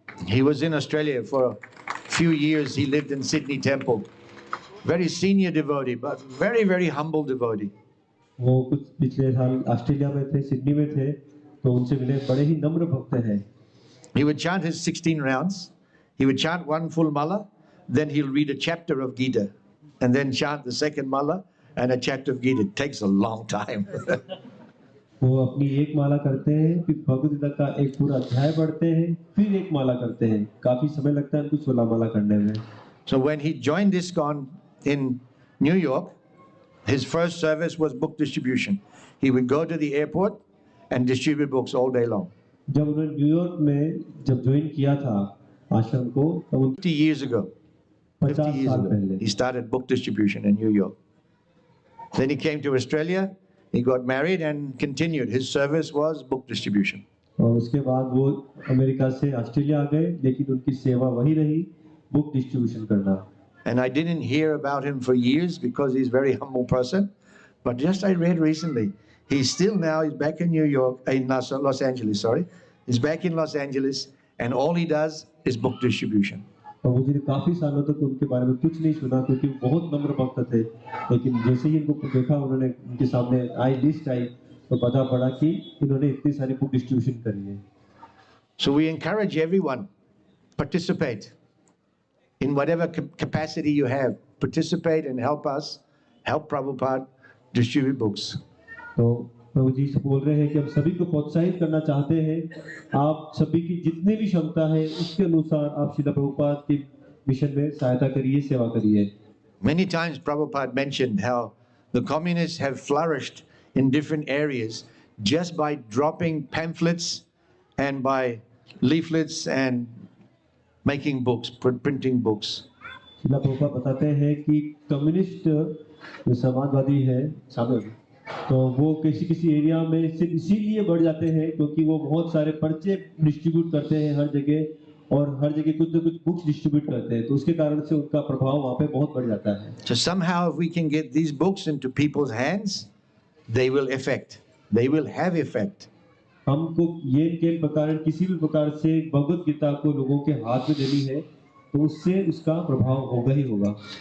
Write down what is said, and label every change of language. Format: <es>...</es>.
<en>He was in Australia for a few years. He lived in Sydney Temple. Very senior devotee, but very, very humble devotee.</en> <hi>वो कुछ पिछले साल Australia में थे, Sydney में थे, तो उनसे मिले, बड़े ही नम्र भक्त हैं।</hi> <en>He would chant his 16 rounds. He would chant one full mala, then he'll read a chapter of Gita, and then chant the second mala and a chapter of Gita. It takes a long time.</en> <hi>वो अपनी एक माला करते हैं, फिर भगवद गीता का एक पूरा अध्याय पढ़ते हैं, फिर एक माला करते हैं। काफी समय लगता है उनको 16 माला करने में।</hi> <en>So when he joined ISKCON in New York, his first service was book distribution. He would go to the airport and distribute books all day long.</en> <hi>जब उन्होंने न्यूयॉर्क में जब ज्वाइन किया था आश्रम को, तब</hi> <en>50 years ago,</en> <hi>50 साल पहले</hi> <en>he started book distribution in New York. Then he came to Australia, he got married and continued. His service was book distribution.</en> <hi>और उसके बाद वो अमेरिका से ऑस्ट्रेलिया आ गए, लेकिन उनकी सेवा वही रही, बुक डिस्ट्रीब्यूशन करना।</hi> <en>And I didn't hear about him for years because he's a very humble person. But just I read recently, he's still now, he's back in New York, in Los Angeles, sorry. He's back in Los Angeles and all he does is book distribution.</en> <hi>और मुझे काफी सालों तक उनके बारे में कुछ नहीं सुना क्योंकि वो बहुत नम्र भक्त थे, लेकिन जैसे ही इनको देखा, उन्होंने उनके सामने लिस्ट आई तो पता पड़ा कि इन्होंने इतनी सारी बुक डिस्ट्रीब्यूशन करी है।</hi> <en>So we encourage everyone, participate in whatever capacity you have. Participate and help us, help Prabhupada distribute books.</en> <hi>तो प्रभु जी से बोल रहे हैं कि हम सभी को प्रोत्साहित करना चाहते हैं, आप सभी की जितनी भी क्षमता है उसके अनुसार आप श्रील प्रभुपाद के मिशन में सहायता करिए, सेवा करिए।</hi> <en>Many times Prabhupada mentioned how the communists have flourished in different areas just by dropping pamphlets and by leaflets and making books, printing books.</en> <hi>Srila Prabhupada बताते हैं कि कम्युनिस्ट जो समाजवादी है शामिल, तो वो किसी किसी एरिया में सिर्फ इसीलिए बढ़ जाते हैं क्योंकि वो बहुत सारे पर्चे डिस्ट्रीब्यूट करते हैं हर जगह, और हर जगह कुछ न कुछ बुक्स डिस्ट्रीब्यूट करते हैं, तो उसके कारण से उनका प्रभाव वहाँ पे बहुत बढ़ जाता है।</hi> <en>So somehow if we can get these books into people's hands, they will have effect.</en> <hi>हमको ये के प्रकार किसी भी प्रकार से भगवत गीता को लोगों के हाथ में देनी है, तो उससे उसका प्रभाव होगा ही होगा।</hi>